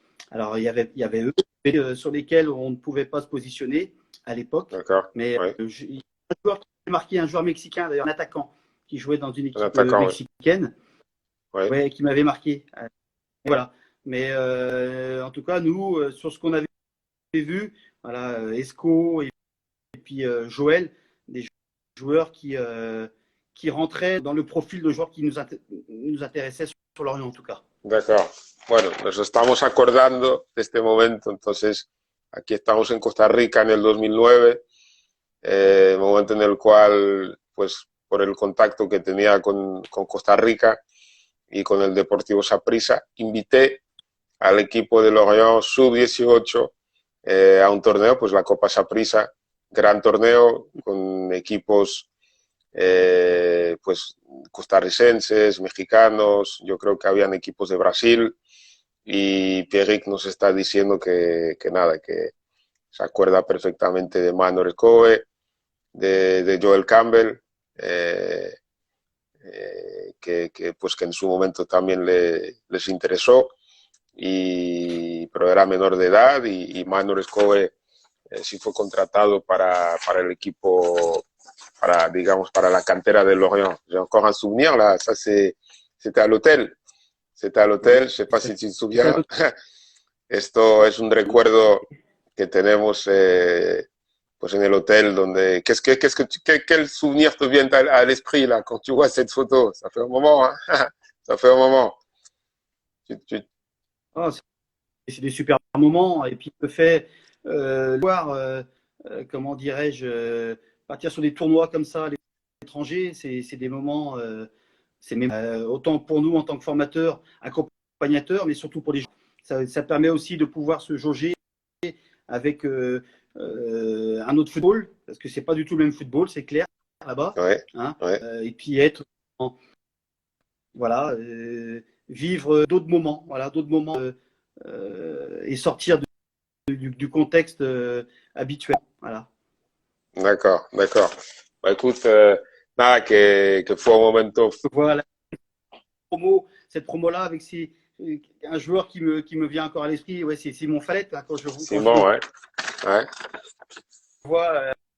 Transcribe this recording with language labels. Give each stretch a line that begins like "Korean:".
French: Alors il y avait eux sur lesquels on ne pouvait pas se positionner à l'époque, mais un joueur qui a marqué, un joueur mexicain d'ailleurs, un attaquant qui jouait dans une équipe mexicaine, qui m'avait marqué. Voilà. Mais en tout cas, nous, sur ce qu'on avait vu, voilà, Esco et puis Joël, des joueurs qui rentraient dans le profil de joueurs qui nous intéressaient sur Lorient en tout cas. D'accord.
Spanish: Bueno, nos estamos acordando de este momento, entonces aquí estamos en Costa Rica en el 2009, momento en el cual, pues por el contacto que tenía con Costa Rica y con el Deportivo Saprissa, invité al equipo de Lorient sub-18 a un torneo, pues la Copa Saprissa, gran torneo con equipos pues costarricenses, mexicanos, yo creo que habían equipos de Brasil y Pierrick nos está diciendo que nada, que se acuerda perfectamente de Manuel Escobe, de Joel Campbell, pues que en su momento también les interesó, pero era menor de edad y Manuel Escobe sí fue contratado para el equipo, digamos, para la cantera de Lorient.
French: J'ai encore un souvenir, là, ça c'était à l'hôtel. C'était à l'hôtel, je sais pas si tu te souviens.
Spanish: Esto es un recuerdo que tenemos pues en el hotel donde...
French: Quel souvenir te vient à l'esprit là quand tu vois cette photo? Ça fait un moment, hein. Ça fait un moment. Oh, c'est des super moments. Et puis, le fait voir, comment dirais-je, partir sur des tournois comme ça à l'étranger, c'est des moments, c'est même, autant pour nous en tant que formateurs, accompagnateurs, mais surtout pour les gens. Ça permet aussi de pouvoir se jauger avec un autre football, parce que c'est pas du tout le même football, c'est clair, là-bas. Ouais, Hein, ouais. et puis être, voilà, vivre d'autres moments, voilà, d'autres moments et sortir du contexte habituel. Voilà. D'accord, d'accord. Bah, écoute,
Spanish: nada, que fue un momento.
French: Voilà, cette promo-là, avec un joueur qui me vient encore à l'esprit, ouais, c'est Simon Fallette, hein, quand je Simon, ouais. Ouais. vois.